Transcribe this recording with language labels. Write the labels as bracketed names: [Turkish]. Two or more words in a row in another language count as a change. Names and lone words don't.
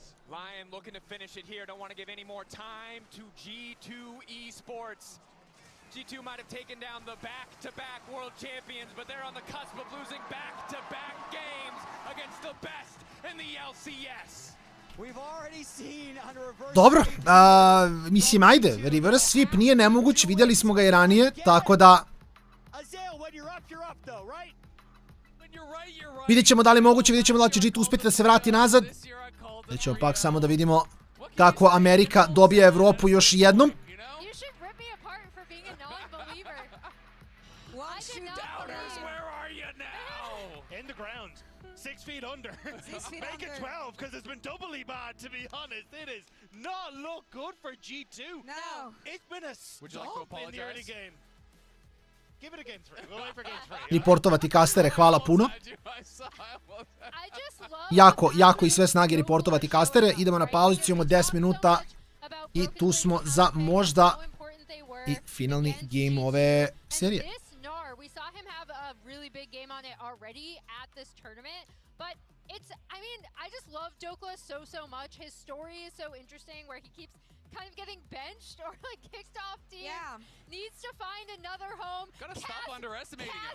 [English] LYON looking to finish it here. Don't want to give any more time to G2 Esports. G2 might have taken down the back-to-back world champions, but they're on the cusp of losing back-to-back games against the best in the LCS. We've already seen on a reverse. [Bosnian] Dobro, mislim, ajde, [English] reverse sweep [Bosnian] nije nemoguć, vidjeli smo ga i ranije, tako da... Vidjet ćemo da li je moguće, vidjet ćemo da li će G2 uspjeti da se vrati nazad. Vidjet ćemo pak samo da vidimo kako Amerika dobije Evropu još jednom. [English] Ground, 6 feet under. 6 feet Make it 12 because it's been doubly bad, to be honest. It is not look good for G2. No. It's been a stop in the early game. Give it a game 3. We'll wait for game 3. [Bosnian] Reportovati kastere, hvala puno. Jako i sve snage reportovati kastere. Idemo na pauzicu, imamo 10 minuta i tu smo za možda i finalni game ove serije. [English] Really big game on it already at this tournament, but it's, I mean, I just love Dokla so much. His story is so interesting where he keeps kind of getting benched or like kicked off teams. Yeah. Needs to find another home. Gotta stop underestimating him.